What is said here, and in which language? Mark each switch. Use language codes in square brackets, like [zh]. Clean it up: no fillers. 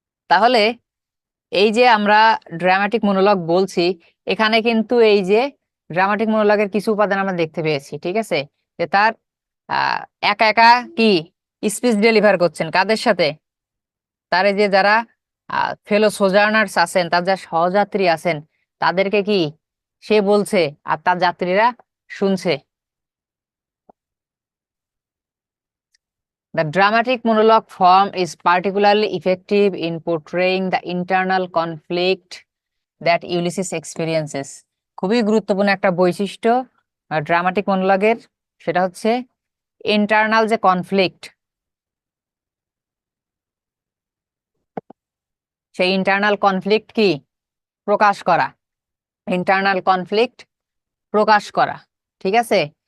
[bn] তাহলে এই যে আমরা ড্রামাটিক মনোলগ বলছি, এখানে কিন্তু এই যে ড্রামাটিক মনোলগের কিছু উপাদান আমরা দেখতে পেয়েছি, ঠিক আছে, যে তার আহ একা একা কি স্পিচ ডেলিভার করছেন কাদের সাথে, তার এই যে যারা ফেলো সোজার্নার্স আছেন, তার যারা সহযাত্রী আছেন, তাদেরকে কি সে বলছে, আর তার যাত্রীরা শুনছে। [en] The dramatic monologue form is particularly effective in portraying the internal conflict that Ulysses experiences. [bn] খুবই গুরুত্বপূর্ণ একটা বৈশিষ্ট্য ড্রামাটিক মনোলগের, সেটা হচ্ছে ইন্টারনাল যে কনফ্লিক্ট, সেই ইন্টারনাল কনফ্লিক্ট কি প্রকাশ করা, ইন্টারনাল কনফ্লিক্ট প্রকাশ করা, ঠিক আছে।